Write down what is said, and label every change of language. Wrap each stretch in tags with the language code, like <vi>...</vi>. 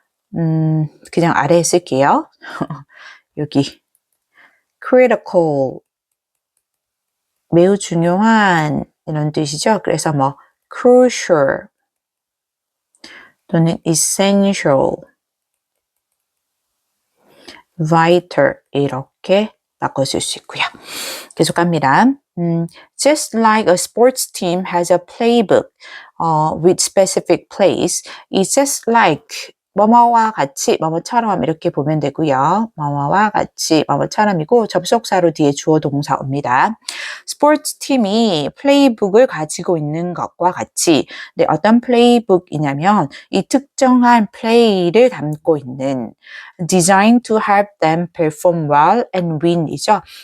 <ko>그냥 아래에 쓸게요. 여기 critical, 매우 중요한 이런 뜻이죠. 그래서 뭐 crucial 또는 essential, vital 이렇게 바꿔 쓸 수 있고요. 계속 갑니다.</ko> <en>Just like a sports team has a playbook with specific plays,</en> <ko>이</ko> <en>just like</en> <ko>뭐뭐와 같이, 뭐뭐처럼 이렇게 보면 되고요. 뭐뭐와 같이, 뭐뭐처럼이고 접속사로 뒤에 주어 동사 옵니다. 스포츠 팀이 플레이북을 가지고 있는 것과 같이, 네, 어떤 플레이북이냐면 이 특정한 플레이를 담고 있는</ko> <en>designed to help them perform well and win</en> <ko>이죠.</ko>